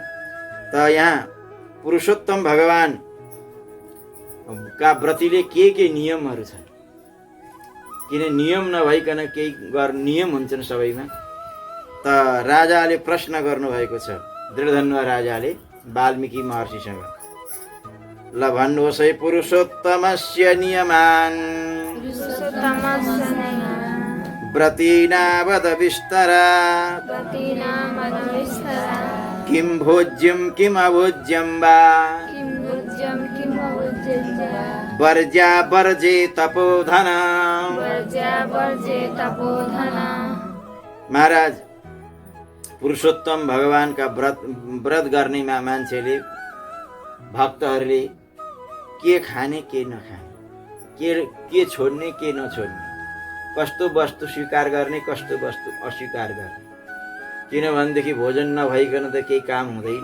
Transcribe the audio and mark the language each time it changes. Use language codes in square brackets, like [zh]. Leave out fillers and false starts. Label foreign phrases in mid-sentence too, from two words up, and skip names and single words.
[ne] त यहाँ पुरुषोत्तम भगवान का व्रतीले के नियमहरू छन्, किन नियम नभइकन केही नियम हुन्छन् सबैमा। त राजाले प्रश्न गर्नुभएको छ, दृढधन्वा राजाले वाल्मीकि महर्षिसँग, ल भन्नुहोस् है [sa] पुरुषोत्तमस्य नियमान व्रतीनावद विस्तरा किं भोज्यं किं अभोज्यं वा वर्ज्या वर्जे तपोधन। [ne] महाराज पुरुषोत्तम भगवानका व्रत गर्ने मान्छेले भक्तहरूले के खाने के नखाने, के छोड्ने के नछोड्ने, कस्तो वस्तु स्वीकार गर्ने कस्तो वस्तु अस्वीकार गर्ने, किनभनेदेखि भोजन नभइकन त केही काम हुँदैन।